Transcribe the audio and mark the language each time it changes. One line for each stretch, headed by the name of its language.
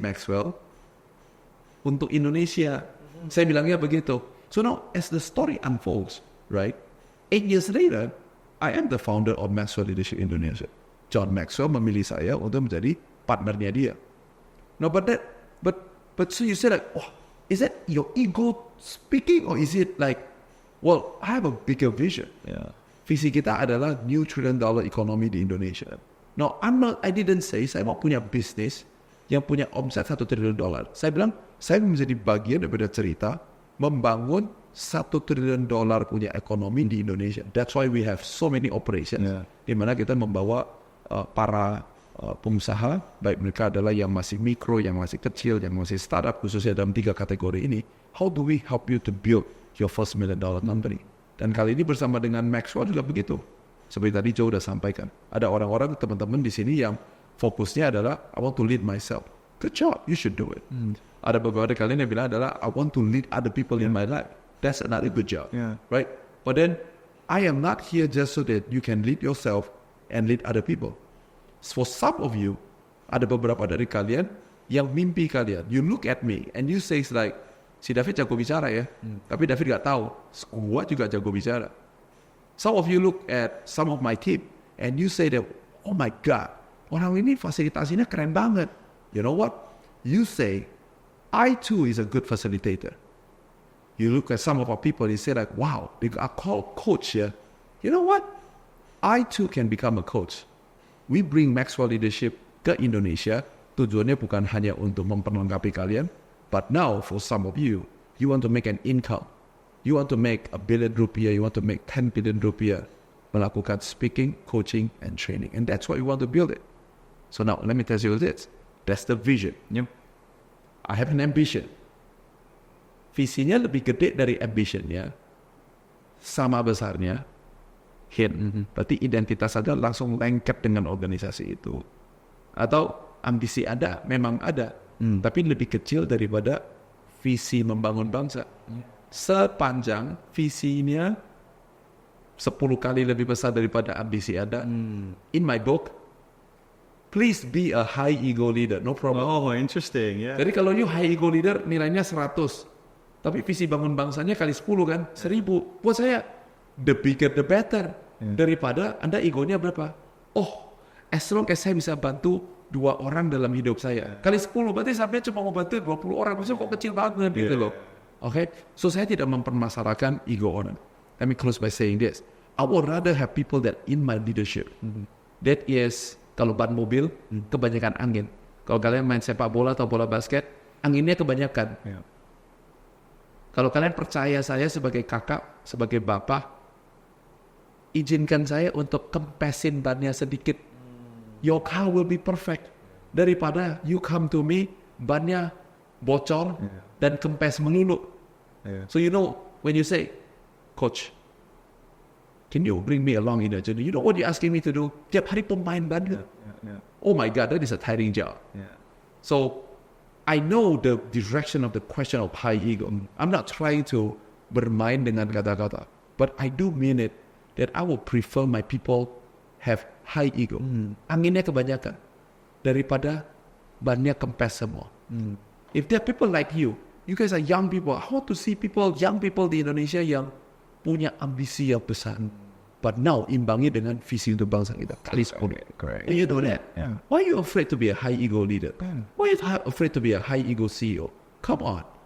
Indonesian: Maxwell untuk Indonesia. Saya bilangnya begitu.
English: So now, as the story unfolds, right? 8 years later, I am the founder of Maxwell Leadership Indonesia.
Indonesian: John Maxwell memilih saya untuk menjadi partnernya dia.
English: No, but so you say like, oh, is that your ego speaking, or is it like, well, I have a bigger vision. Yeah.
Indonesian: Visi kita adalah
English: new $1 trillion economy
Indonesian: di Indonesia.
English: No, I didn't say
Indonesian: saya mau punya bisnis yang punya omset $1 triliun. Saya bilang, saya menjadi bagian daripada cerita membangun $1 triliun punya ekonomi di Indonesia.
English: That's why we have so many operations. Yeah.
Indonesian: Di mana kita membawa para pengusaha, baik mereka adalah yang masih mikro, yang masih kecil, yang masih startup, khususnya dalam 3 kategori ini.
English: How do we help you to build your first $1 million company?
Indonesian: Dan kali ini bersama dengan Maxwell juga begitu. Seperti tadi Joe udah sampaikan. Ada orang-orang, teman-teman di sini yang fokusnya adalah,
English: I want to lead myself. Good job, you should do it.
Indonesian: Ada beberapa kalian yang bilang adalah,
English: I want to lead other people in my life. That's another good job, right? But then, I am not here just so that you can lead yourself and lead other people. For some of you,
Indonesian: ada beberapa dari kalian yang mimpi kalian.
English: You look at me and you say like,
Indonesian: si David jago bicara ya, tapi David gak tahu, gua juga jago bicara.
English: Some of you look at some of my team and you say that, oh my God,
Indonesian: orang ini fasilitasinya keren banget.
English: You know what? You say, I too is a good facilitator. You look at some of our people, you say like, wow, they are called coach ya. You know what? I too can become a coach. We bring Maxwell Leadership
Indonesian: ke Indonesia, tujuannya bukan hanya untuk memperlengkapi kalian,
English: but now for some of you, you want to make an income. You want to make $1 billion, you want to make 10 billion rupiah, melakukan speaking, coaching, and training. And that's why we want to build it. So now, let me tell you this. That's the vision. Yep. I have an ambition.
Indonesian: Visinya lebih gede dari ambitionnya, sama besarnya, hit. Berarti identitas Anda langsung lengket dengan organisasi itu. Atau ambisi Anda memang ada, tapi lebih kecil daripada visi membangun bangsa. Sepanjang visinya 10 kali lebih besar daripada ambisi Anda.
English: In my book, please be a high ego leader, no problem. Oh, interesting. Yeah.
Indonesian: Jadi kalau you high ego leader nilainya 100, tapi visi bangun bangsanya kali 10 kan, 1000. Buat saya,
English: the bigger the better.
Indonesian: Daripada Anda egonya berapa?
English: Oh, as long as
Indonesian: saya bisa bantu 2 orang dalam hidup saya. Kali 10, berarti sampai cuma mau bantu 20 orang. Maksudnya kok kecil banget gitu loh. Okay? So saya tidak mempermasalahkan ego orang.
English: Let me close by saying this. I would rather have people that in my leadership.
Indonesian: That is, kalau ban mobil, kebanyakan angin. Kalau kalian main sepak bola atau bola basket, anginnya kebanyakan. Kalau kalian percaya saya sebagai kakak, sebagai bapak, izinkan saya untuk kempesin bannya sedikit.
English: Your car will be perfect.
Indonesian: Daripada
English: you come to me,
Indonesian: bannya bocor dan kempes melulu.
English: So you know, when you say, Coach, can you bring me along in a journey? You know what you're asking me to do?
Indonesian: Tiap hari pemain ban.
English: Oh my God, that is a tiring job. So, I know the direction of the question of high ego. I'm not trying to
Indonesian: bermain dengan kata-kata,
English: but I do mean it that I would prefer my people have high ego.
Indonesian: Anginnya kebanyakan daripada bannya kempes semua.
English: If there are people like you guys are young people. I want to see young people
Indonesian: di Indonesia yang punya ambisi yang besar.
English: But now
Indonesian: imbangi dengan visi untuk bangsa kita kali 10.
English: Correct. And you know that. Why are you afraid to be a high ego leader? Why are you afraid to be a high ego CEO? Come on.